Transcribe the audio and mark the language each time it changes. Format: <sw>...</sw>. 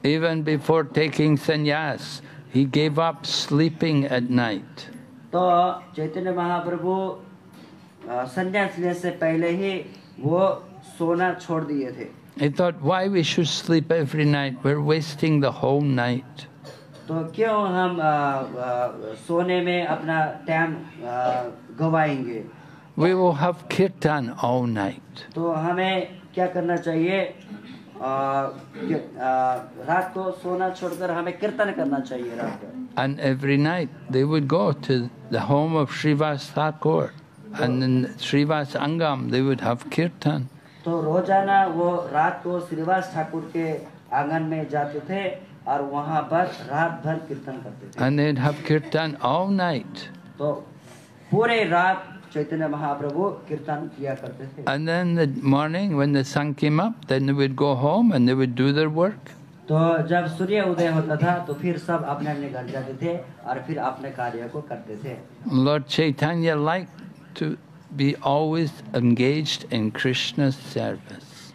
<en>Even before taking sannyas, he gave up sleeping at night.</en> <hi>तो चैतन्य महाप्रभु संन्यास लेने से पहले ही वो सोना छोड़ दिए थे।</hi> <en>He thought, why we should sleep every night? We're wasting the whole night.</en> <hi>तो क्यों हम सोने में अपना time गवाएंगे?</hi> <en>We will have kirtan all night.</en> <hi>तो हमें क्या करना चाहिए? रात को सोना छोड़कर हमें कीर्तन करना चाहिए रात को।</hi> <en>And every night they would go to the home of Srivas Thakur, and in Srivas Angam they would have kirtan.</en> <hi>तो रोजाना वो रात को श्रीवास ठाकुर के आंगन में जाते थे और वहाँ पर रात भर कीर्तन करते थे।</hi> <en>And they'd have kirtan all night.</en> <hi>तो पूरे रात चैतन्य महाप्रभु कीर्तन किया करते थे।</hi> <en>And then the morning when the sun came up, then they would go home and they would do their work.</en> <hi>तो जब सूर्य उदय होता था तो फिर सब अपने अपने घर जाते थे और फिर अपने कार्य को करते थे।</hi> <en>Lord Chaitanya liked to be always engaged in Krishna's service.</en>